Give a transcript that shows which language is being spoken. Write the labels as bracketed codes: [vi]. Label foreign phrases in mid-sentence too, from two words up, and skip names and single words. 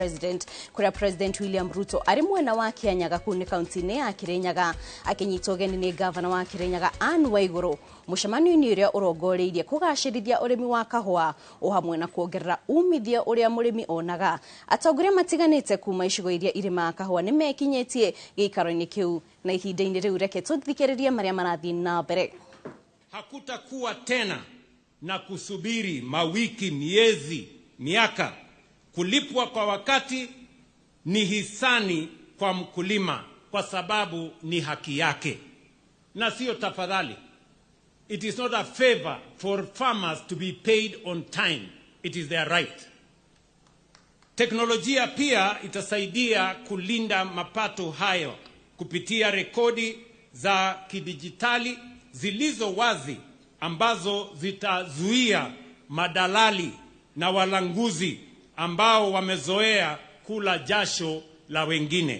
[ki] President William Ruto ari mwena wa Kianyaga kuni kaunti-ini ya Kirinyaga akinyitwo geni ni gavana wa Kirinyaga Anne Waiguru mucemanio-ini uria urongoreirie kugacirithia urimi wa kahua uhamwe na kuongerera umithia uria murimi onaga. Atongoria matiganite kuma icigo iria irima kahua ni mekinyetie giikaro-ini kiu na ihinda-ini riu reke tuthikiririe maria marathii na mbere. [sw] Hakutakuwa tena na kusubiri mawiki, miezi, miaka. Kulipwa kwa wakati ni hisani kwa mkulima kwa sababu ni haki yake na sio tafadhali. [en] It is not a favor for farmers to be paid on time. It is their right. [sw] Teknolojia pia itasaidia kulinda mapato hayo kupitia rekodi za kidijitali zilizo wazi ambazo zitazuia madalali na walanguzi ambao wamezoea kula jasho la wengine.